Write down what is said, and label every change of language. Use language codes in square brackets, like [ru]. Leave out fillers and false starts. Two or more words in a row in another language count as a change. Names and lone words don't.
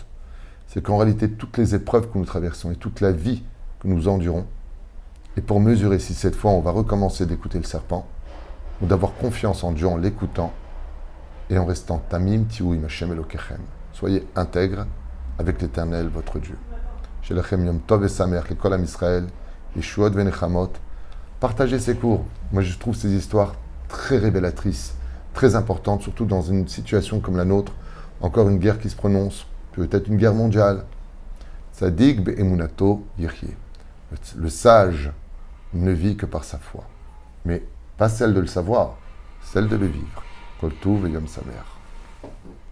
[fr] C'est qu'en réalité, toutes les épreuves que nous traversons et toute la vie que nous endurons, et pour mesurer si cette fois on va recommencer d'écouter le serpent, ou d'avoir confiance en Dieu en l'écoutant, et en restant [he] תמים תהיו עם השם אלוקיכם. [fr] Soyez intègres avec l'Éternel, votre Dieu. [he] שלכם יום טוב et שמח, כל עם ישראל, ישועות ונחמות. [fr] Partagez ces cours. Moi, je trouve ces histoires très révélatrices, très importantes, surtout dans une situation comme la nôtre. Encore une guerre qui se prononce, peut-être une guerre mondiale. [he] צדיק באמונתו יחיה. [fr] Le sage ne vit que par sa foi. Mais pas celle de le savoir, celle de le vivre. [he] כל טוב et יום שמח.